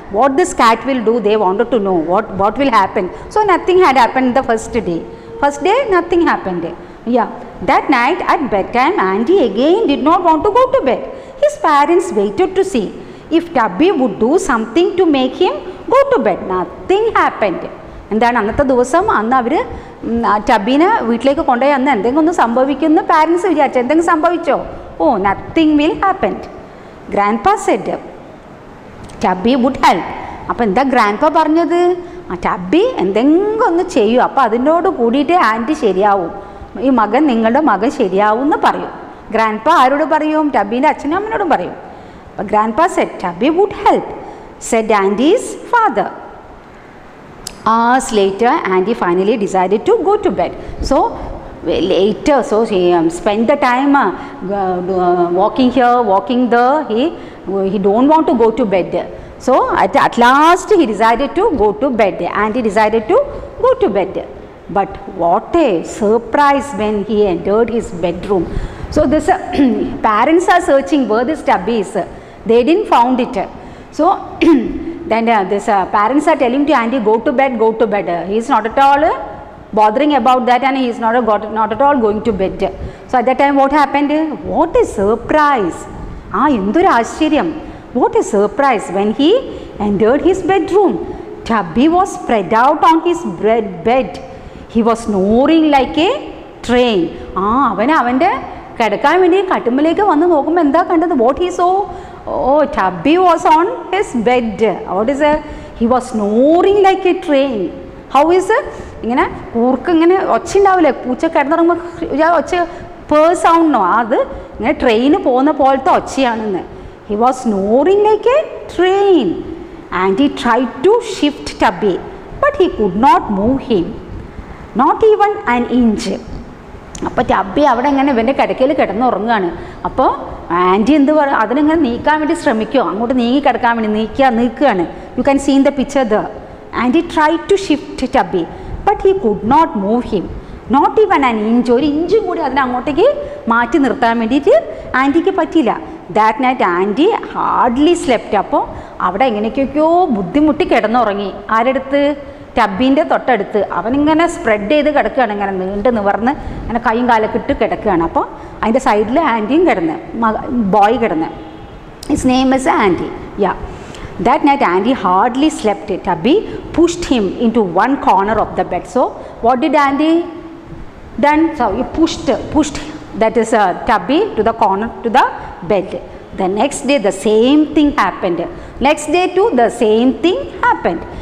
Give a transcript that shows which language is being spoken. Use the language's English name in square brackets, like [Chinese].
[English] What this cat will do, they wanted to know. What will happen. So nothing had happened the first day. First day, nothing happened. Yeah. That night at bedtime, Andy again did not want to go to bed. His parents waited to see if Tubby would do something to make him go to bed. Nothing happened. [Malayalam] എന്താണ് അന്നത്തെ ദിവസം അന്ന് അവർ ടബീനെ വീട്ടിലേക്ക് കൊണ്ടുപോയി അന്ന് എന്തെങ്കിലും ഒന്ന് സംഭവിക്കുമെന്ന് പാരൻസ് വിചാരിച്ചു. എന്തെങ്കിലും സംഭവിച്ചോ? [English] Oh, nothing will happen. Grandpa said Tubby would help. [Malayalam] അപ്പോൾ എന്താ ഗ്രാൻഡ് പാ പറഞ്ഞത്? ടബി എന്തെങ്കിലും ഒന്ന് ചെയ്യും, അപ്പോൾ അതിനോട് കൂടിയിട്ട് ആൻറ്റി ശരിയാവും, ഈ മകൻ നിങ്ങളുടെ മകൻ ശരിയാവും എന്ന് പറയും. ഗ്രാൻഡ് പാ ആരോട് പറയും? ടബീൻ്റെ അച്ഛനും അമ്മനോടും പറയും. [English] But Grandpa said Tubby would help, said Andy's father. Hours later, Andy finally decided to go to bed. So later, so he spent the time walking here, walking there. He don't want to go to bed. So at last he decided to go to bed. Andy decided to go to bed. But what a surprise when he entered his bedroom. So this parents are searching where this Tubby is. They didn't found it. So then this parents are telling to Andy, go to bed, go to bed. He is not at all bothering about that, and he is not at all going to bed. So at that time what happened? What a surprise. [Malayalam] Endur Ashcharyam. [English] What a surprise when he entered his bedroom. Tubby was spread out on his bed. He was snoring like a train. [Malayalam] അവൻ്റെ കിടക്കാൻ വേണ്ടി കട്ടുമ്പിലേക്ക് വന്ന് നോക്കുമ്പോൾ എന്താ കണ്ടത്? [English] What he saw? Oh, Tubby was on his bed. What is it? He was snoring like a train. How is it? [Malayalam] ഇങ്ങനെ കൂർക്ക് ഇങ്ങനെ ഒച്ച ഉണ്ടാവില്ലേ, പൂച്ച കിടന്നിറങ്ങുമ്പോൾ ഒച്ച സൗണ്ട് നോ, അത് ഇങ്ങനെ ട്രെയിന് പോകുന്ന പോലത്തെ ഒച്ചയാണെന്ന്. [English] He was snoring like a train. And he tried to shift Tubby, but he could not move him, not even an inch. [Malayalam] അപ്പോൾ ടബി അവിടെ ഇങ്ങനെ ഇവൻ്റെ കിടക്കയിൽ കിടന്നുറങ്ങുകയാണ്. അപ്പോൾ ആൻറ്റി എന്ത് പറയും, അതിനിങ്ങനെ നീക്കാൻ വേണ്ടി ശ്രമിക്കുമോ, അങ്ങോട്ട് നീങ്ങി കിടക്കാൻ വേണ്ടി നീക്കുകയാണ്. [English] You can seen the picture the. Andy try to shift Tubby, but he could not move him, not even an inch. [Malayalam] ഒരു ഇഞ്ചും കൂടി അതിനെ അങ്ങോട്ടേക്ക് മാറ്റി നിർത്താൻ വേണ്ടിയിട്ട് ആൻറ്റിക്ക് പറ്റിയില്ല. [English] That night Andy hardly slept. [Malayalam] അപ്പോൾ അവിടെ എങ്ങനെയൊക്കെയോ ബുദ്ധിമുട്ടി കിടന്നുറങ്ങി. ആരെടുത്ത്? ടബീൻ്റെ തൊട്ടടുത്ത്. അവനിങ്ങനെ സ്പ്രെഡ് ചെയ്ത് കിടക്കുകയാണ്, ഇങ്ങനെ നീണ്ട് നിവർന്ന് അങ്ങനെ കൈയും കാലൊക്കെ ഇട്ട് കിടക്കുകയാണ്. അപ്പോൾ അതിൻ്റെ സൈഡിൽ ആൻറ്റിയും കിടന്ന്, ബോയ് കിടന്ന്. [English] His name is Andy. Yeah. That night Andy hardly slept. Tubby pushed him into one corner of the bed. So what did Andy done? So he pushed that is Tubby to the corner to the bed. The next day the same thing happened. Next day too the same thing happened.